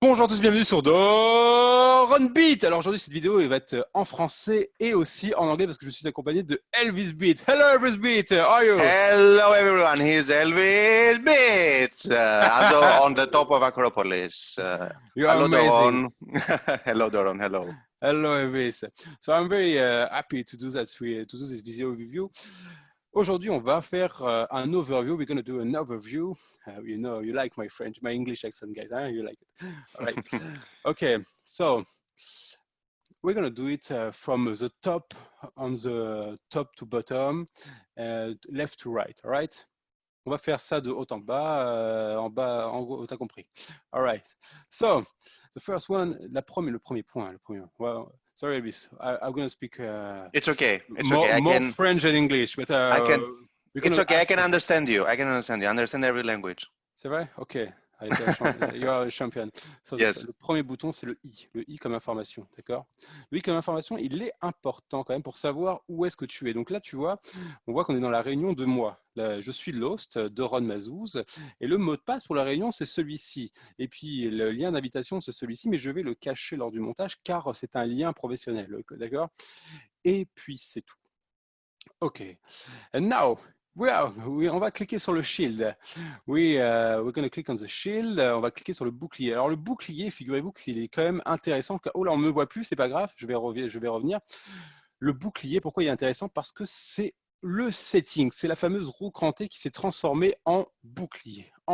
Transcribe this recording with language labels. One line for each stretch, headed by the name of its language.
French: Bonjour à tous, bienvenue sur Doron Beat. Alors aujourd'hui cette vidéo elle va être en français et aussi en anglais parce que je suis accompagné de Elvis Beat.
English: Hello Elvis Beat, how are you? Hello everyone, here's Elvis Bits, on the top of Acropolis. You are Hello amazing. Doron. Hello Doron, hello. Hello Elvis. So I'm very happy to do that, to do this video review.
French: Aujourd'hui, on va faire un overview.
English: We're going to do an overview. You know, you like my French, my English accent, guys. Huh? You like it. All right. Okay. So we're going to do it from the top, on the top to bottom, left to right. All right.
French: On va faire ça de haut en bas, en gros, t'as compris.
English: All right. So the first one,
French: le premier point.
English: Well, sorry, Elvis. I'm going to speak. It's okay. It's more, okay. more French and English, but It's okay. I can understand you. I understand every language.
French: C'est vrai?
English: Ok. You are a champion. So Yes.
French: Le premier bouton, c'est le I comme information, d'accord? Le I comme information, il est important quand même pour savoir où est-ce que tu es. Donc là, tu vois, on voit qu'on est dans la réunion de moi. Là, je suis Lost, Doron Mazouz, et le mot de passe pour la réunion, c'est celui-ci. Et puis, le lien d'invitation, c'est celui-ci, mais je vais le cacher lors du montage, car c'est un lien professionnel, d'accord? Et puis, c'est tout. Ok.
English: And now,
French: on va cliquer sur le shield.
English: We're going to click on the shield.
French: On va cliquer sur le bouclier. Alors le bouclier, figurez-vous qu'il est quand même intéressant. Oh là, on ne me voit plus, c'est pas grave, je vais revenir. Le bouclier, pourquoi il est intéressant? Parce que c'est le setting, c'est la fameuse roue crantée qui s'est transformée en bouclier.